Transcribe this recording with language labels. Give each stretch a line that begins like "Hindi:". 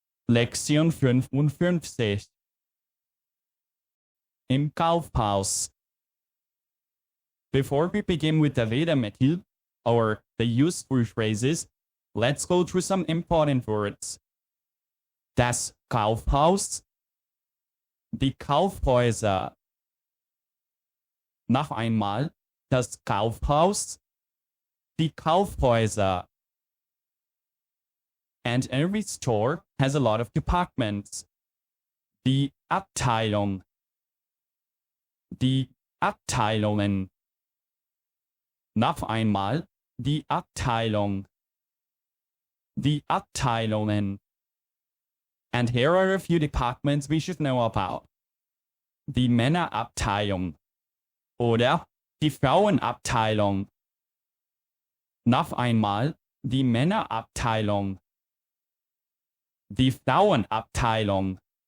German: Lektion 55 im Kaufhaus.
English: Before we begin with the Redemetitel, or the useful phrases, let's go through some important words.
German: Das Kaufhaus, die Kaufhäuser. Noch einmal, das Kaufhaus, die Kaufhäuser.
English: And every store has a lot of departments.
German: Die Abteilung, die Abteilungen. Noch einmal, die Abteilung, die Abteilungen.
English: And here are a few departments we should know about.
German: Die Männerabteilung oder die Frauenabteilung. Noch einmal, die Männerabteilung, die Frauenabteilung.